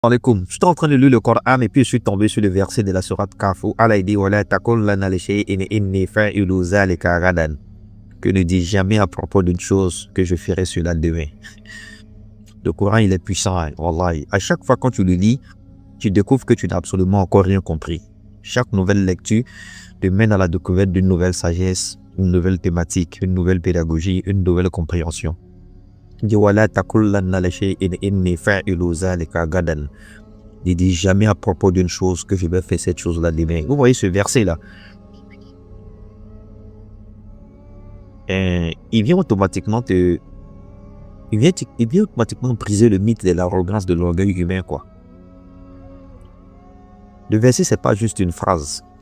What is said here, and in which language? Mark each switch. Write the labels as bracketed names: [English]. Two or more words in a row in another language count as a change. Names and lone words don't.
[French] Alaikum. J'étais en train de lire le Coran et puis je suis tombé sur le verset de la sourate Kaf où Allah dit [Arabic] ولا تقولن لشيء إني فاعل ذلك غدا. [French] Que ne dis jamais à propos d'une chose que je ferai cela demain. Le Coran il est puissant, hein, wallahi. À chaque fois quand tu le lis, tu découvres que tu n'as absolument encore rien compris. Chaque nouvelle lecture te mène à la découverte d'une nouvelle sagesse, une nouvelle thématique, une nouvelle pédagogie, une nouvelle compréhension. Il dit [Arabic] ولا تقولن لشيء إني فاعل ذلك غدا. [French] Ne dis jamais à propos d'une chose que je vais faire cette chose-là demain. Vous voyez ce verset-là. Il vient automatiquement automatiquement briser le mythe de l'arrogance, de l'orgueil humain, quoi. Le verset, c'est pas juste une phrase.